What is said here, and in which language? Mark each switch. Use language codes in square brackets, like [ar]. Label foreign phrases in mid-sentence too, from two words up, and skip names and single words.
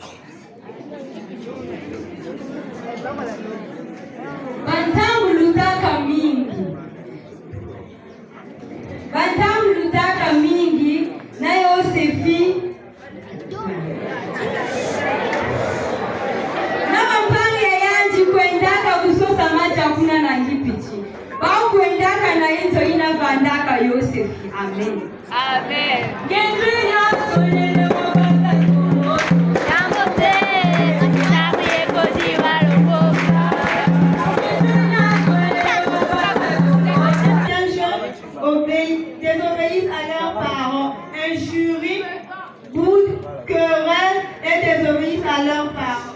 [kg] Bantamu lutaka mingi na Yosefi kwendaka kusosa macha kuna na Gibiti bau kwendaka na inzo ina vandaka Yosefi. Amen. Amen. [fr] Désobéissent à leurs parents, injurient, boudent, querellent et désobéissent à leurs parents.